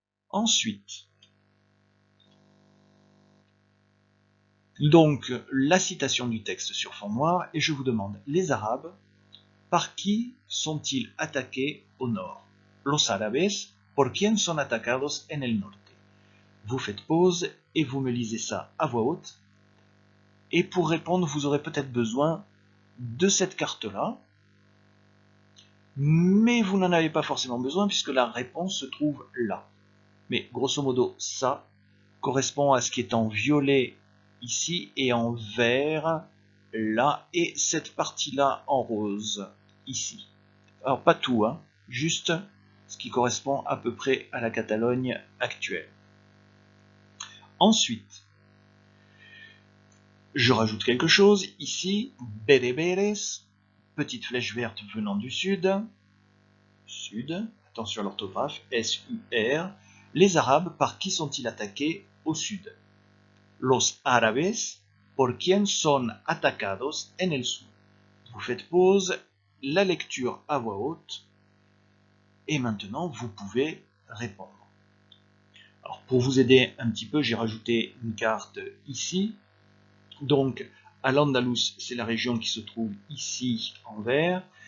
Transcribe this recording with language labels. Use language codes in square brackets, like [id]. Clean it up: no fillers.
[fr] Ensuite, donc la citation du texte sur fond noir, et je vous demande, les Arabes, par qui sont-ils attaqués au nord? [es] Los árabes, ¿por quién son atacados en el norte? [fr] Vous faites pause et vous me lisez ça à voix haute. Et pour répondre, vous aurez peut-être besoin de cette carte-là, mais vous n'en avez pas forcément besoin puisque la réponse se trouve là. Mais grosso modo, ça correspond à ce qui est en violet ici et en vert là, et cette partie-là en rose ici. Alors pas tout, juste ce qui correspond à peu près à la Catalogne actuelle. Ensuite, je rajoute quelque chose ici, bereberes, petite flèche verte venant du sud, attention à l'orthographe, S-U-R. Les Arabes, par qui sont-ils attaqués au sud? [es] Los árabes, ¿por quién son atacados en el sur? [fr] Vous faites pause, la lecture à voix haute, et maintenant vous pouvez répondre. Alors pour vous aider un petit peu, j'ai rajouté une carte ici. Donc Al-Andalus, c'est la région qui se trouve ici en vert.